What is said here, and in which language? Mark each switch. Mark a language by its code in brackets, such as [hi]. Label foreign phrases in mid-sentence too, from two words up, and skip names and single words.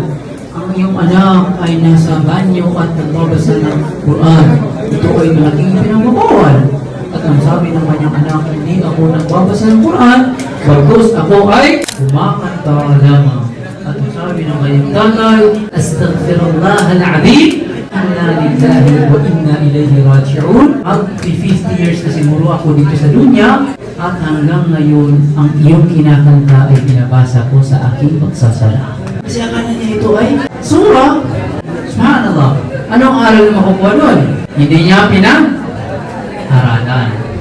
[tl] Ang iyong anak ay nasa banyo at nagbabasa ng Quran. Ito ay malaking pinagpapawal. At ang sabi ng kanyang anak, hindi ako nagbabasa ng Quran, bagkus ako ay kumakanta lamang. At ang sabi ng kanyang tatay, [ar] أستغفر الله العظيم، إنا لله وإنا إليه راجعون. [tl] At 50 years na siguro ako dito sa dunya, at hanggang ngayon, ang iyong kinakanta ay binabasa ko sa aking pagsasala. Kasi akala niya ito ay surah. Subhanallah. Anong aral na makukuha doon? Hindi niya pinag-aralan.